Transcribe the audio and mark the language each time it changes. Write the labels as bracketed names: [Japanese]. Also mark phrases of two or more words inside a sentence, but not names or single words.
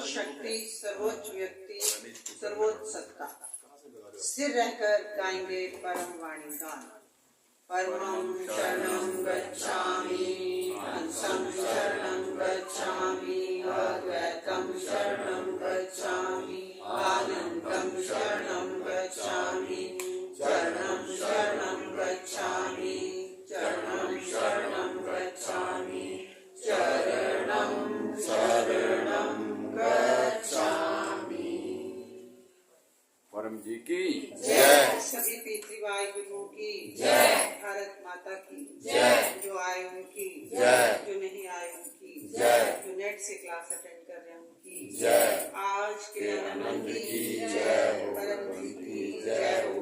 [Hindi] शक्ति, सर्वोच्च व्यक्ति, सर्वोच्च सत्ता, स्थिर रहकर गाएंगे परम वाणी गान। [Sanskrit] परमं शरणं गच्छामि, हंसं शरणं गच्छामि, अद्वैतं शरणं गच्छामि, आनन्दं शरणं गच्छामि, शरणं शरणं गच्छामि, शरणं शरणं गच्छामि, शरणं शरणं गच्छामि। [Hindi] परम जी की जय। सभी पितृवाय गुरुओं की जय। भारत माता की जय। जो आए उनकी जय। जो नहीं आए उनकी जय। जो नेट से क्लास अटेंड कर रहे हैं उनकी जय। आज के आनंद की जय। परम जी की जय हो।